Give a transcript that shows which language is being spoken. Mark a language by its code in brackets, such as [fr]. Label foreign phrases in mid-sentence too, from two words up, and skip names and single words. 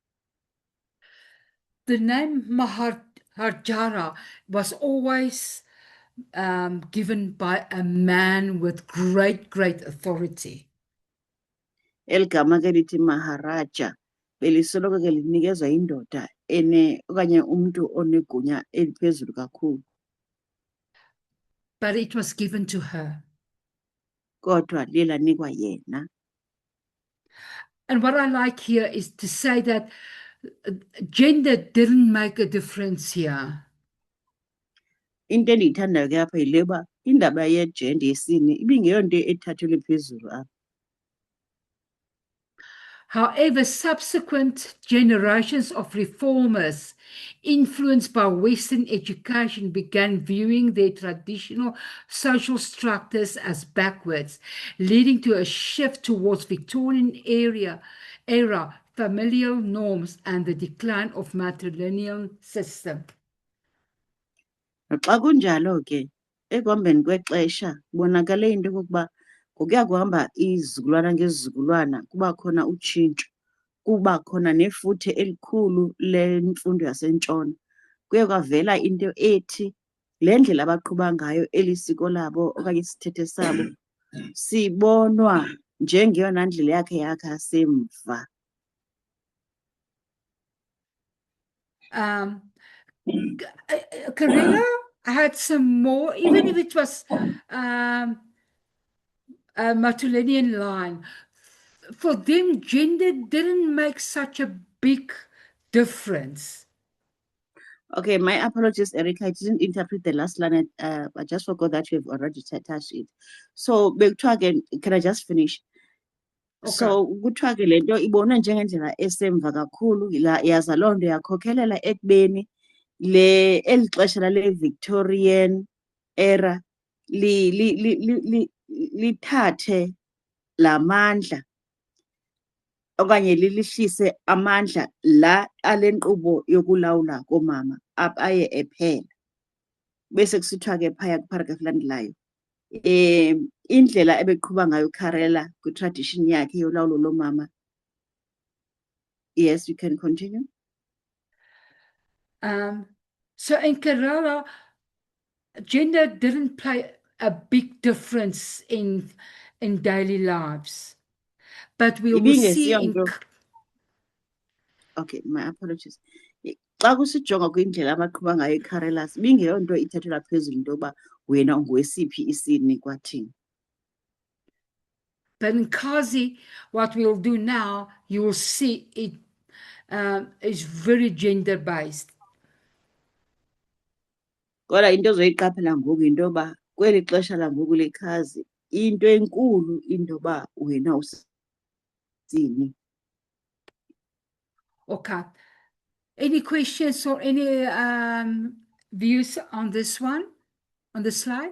[en] The name Maharaja was always given by a man with great authority. [xh] Eli gama ke lithi Maharaja belisoloko ke linikezwa indoda okanye umntu onegunya eliphezulu kakhulu. [en] But it was given to her. [xh] Kodwa liye lanikwa yena. [en] And what I like here is to say that gender didn't make a difference here. [xh] Into endiyithandayo ke apha yile uba indaba yejenda yesini ibingeyonto ethathelwe phezulu apha. [en] However, subsequent generations of reformers influenced by Western education began viewing their traditional social structures as backwards, leading to a shift towards Victorian era familial norms and the decline of matrilineal system. [xh] Xa kunjalo ke ekuhambeni kwexesha kubonakale into yokokuba ngokuya kuhamba izizukulwana ngezizukulwana kuba khona utshintsho, kuba khona nefuthe elikhulu lemfundo yasentshona. Kuye kwavela into ethi le ndlela abaqhuba ngayo eli siko labo okanye isithethe sabo sibonwa njengeyona ndlela yakhe semva. [en] Karela had some more, even if it was a matrilineal line. For them, gender didn't make such a big difference. Okay, my apologies, Erica. I didn't interpret the last line. I just forgot that you have already touched it. So, again, can I just finish? Okay. So, [xh] kuthiwa ke le nto ibonwe njengendlela esemva kakhulu, yaza loo nto yakhokhelela ekubeni eli xesha lale [en] Victorian era [xh] lithathe la mandla okanye lilihlise amandla la ale nkqubo yokulawula koomama aye ephela. Bese kusithiwa ke phaya kwiparagraph elandelayo indlela ebeqhuba ngayo uKarela kwi-tradition yakhe yolawulo lomama. [en] Yes, you can continue. So in Kerala, gender didn't play a big difference in daily lives. But we will see in... Okay, my apologies. [xh] Xa kusijonga kwindlela abaqhuba ngayo iKarelas ibingeyonto ithathelwa phezulu into yoba wena ungowesiphi isini kwathini. [en] But in Kasi, what we'll do now, you will see it is very gender-based. [xh] Kodwa into ozoyiqaphela ngoku yinto yoba kweli xesha langoku leKhazi into enkulu into yoba wena usini. [en] Okay. Any questions or any views on this one, on the slide?